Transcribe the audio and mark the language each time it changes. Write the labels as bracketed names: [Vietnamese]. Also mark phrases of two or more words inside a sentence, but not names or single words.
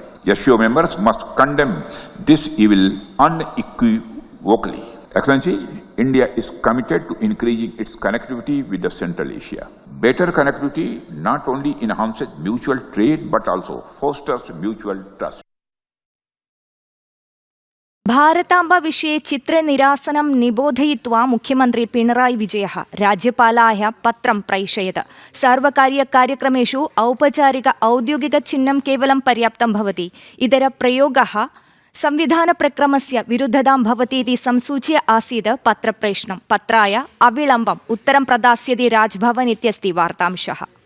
[English] SCO members must condemn this evil unequivocally. Excellency, India is committed to increasing its connectivity with the Central Asia. Better connectivity not only enhances mutual trade but also fosters mutual trust. [Sanskrit] ഭാരതാംബ വിഷയെ ചിത്രനിരാസനം നിബോധയിത്വാ മുഖ്യമന്ത്രി പിണറായി വിജയः राज्यपालाय पत्रं प्रैषयत्। सार्वकारीयकार्यक्रमेषु औपचारिक औद्योगिकचिह्नं केवलं पर्याप्तं भवति। इतरप्रयोगः संविधानप्रक्रमस्य विरुद्धतां भवतीति संसूच्य आसीत् पत्रप्रेषणं। पत्राय अविलम्बम् उत्तरं प्रदास्यति राजभवन इत्यस्ति वार्तांशः।